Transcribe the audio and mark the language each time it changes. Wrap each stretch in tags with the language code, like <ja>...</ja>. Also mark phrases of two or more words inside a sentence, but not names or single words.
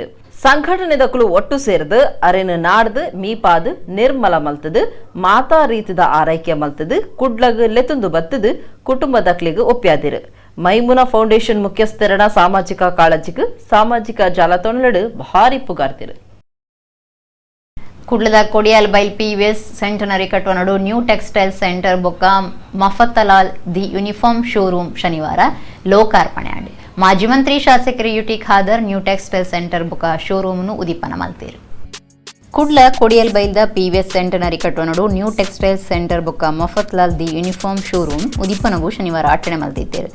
<tcy>ಸಂಘಟನೆದಕ್ಕಲು ಒಟ್ಟು ಸೇರಿದು ಅರೆನು ನಾಡ್ದು ಮೀಪಾದು ನಿರ್ಮಲ ಮಲ್ತದು ಮಾತಾ ರೀತಿದ ಆರೈಕೆ ಮಲ್ತದು ಕುಡ್ಲಗ್ ಲೆತುಂದು ಬತ್ತದು ಕುಟುಂಬದಕ್ಲಿಗೆ ಒಪ್ಪ್ಯಾದಿರು. ಮೈಮುನಾ ಫೌಂಡೇಶನ್ ಮುಖ್ಯಸ್ಥರಣ ಸಾಮಾಜಿಕ ಕಾಳಜಿಗೆ ಸಾಮಾಜಿಕ ಜಾಲತಾಣಗಳು ಭಾರಿ ಪುಗಾರ್ತಿರು. ಕುಡ್ಲದ ಕೊಡಿಯಾಲ್ ಬೈಲ್ PVS ಸೆಂಟನರಿ ಕಟ್ಟುವ ನ್ಯೂ ಟೆಕ್ಸ್ಟೈಲ್ ಸೆಂಟರ್ ಬೊಕ್ಕ ಮಫತ್ತಲಾಲ್ ದಿ ಯೂನಿಫಾರ್ಮ್ ಶೋರೂಮ್ ಶನಿವಾರ ಲೋಕಾರ್ಪಣೆ ಆಡಿ. ಮಾಜಿ ಮಂತ್ರಿ ಶಾಸಕರು UT ಖಾದರ್ ನ್ಯೂ ಟೆಕ್ಸ್ಟೈಲ್ ಸೆಂಟರ್ ಬೊಕ್ಕ ಶೋರೂಮ್ನು ಉದಿಪನ ಮಲ್ತೇರು. ಕುಡ್ಲ ಕೊಡಿಯಲ್ ಬೈಲ್ದ PVS ಸೆಂಟನರಿ ಕಟ್ಟುವ ನ್ಯೂ ಟೆಕ್ಸ್ಟೈಲ್ ಸೆಂಟರ್ ಬೊಕ್ಕ ಮಫತ್ಲಾಲ್ ದಿ ಯೂನಿಫಾರ್ಮ್ ಶೋರೂಮ್ ಉದಿಪನಗೂ ಶನಿವಾರ ಆಚರಣೆ ಮಲ್ತಿದ್ದೇರು.</tcy>